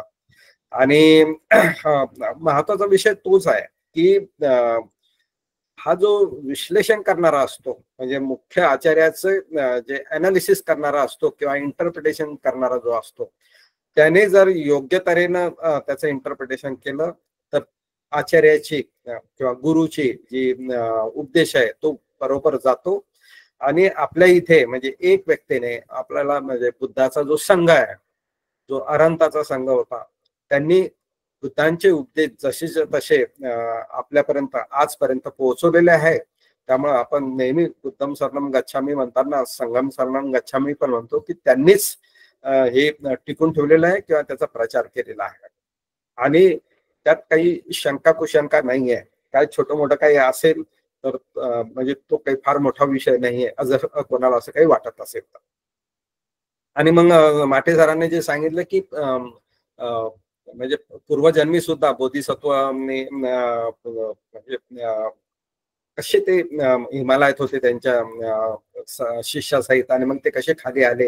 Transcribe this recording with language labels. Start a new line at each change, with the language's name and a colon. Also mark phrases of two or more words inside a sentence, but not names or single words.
Marathi: आणि महत्वाचा विषय तोच आहे की हा जो विश्लेषण करणारा असतो म्हणजे मुख्य आचार्याचं जे अनालिसिस करणारा असतो किंवा इंटरप्रिटेशन करणारा जो असतो त्याने जर योग्य तऱ्हेनं त्याचं इंटरप्रिटेशन केलं तर आचार्याची किंवा गुरुची जी उपदेश आहे तो बरोबर जातो. आणि आपल्या इथे म्हणजे एक व्यक्तीने आपल्याला म्हणजे बुद्धाचा जो संघ आहे जो अरंताचा संघ होता त्यांनी बुद्धांचे उपदेश जसेच्या तसे आपल्यापर्यंत आजपर्यंत पोहोचवलेले आहे. त्यामुळे आपण नेहमी
Pali: बुद्धम शरणम गच्छामी
Marathi: म्हणताना
Pali: संगम शरणम गच्छामी
Marathi: पण म्हणतो की त्यांनीच हे टिकून ठेवलेलं आहे किंवा त्याचा प्रचार केलेला आहे. आणि त्यात काही शंका कुशंका नाहीये. काय छोटं मोठं काही असेल तर म्हणजे तो काही फार मोठा विषय नाहीये जर कोणाला असं काही वाटत असेल तर. आणि मग माटे सरांनी जे सांगितलं की म्हणजे पूर्वजन्मी सुद्धा बोधिसत्वाने म्हणजे कसे ते हिमालयात होते त्यांच्या शिष्यासहित आणि मग ते कसे खाली आले.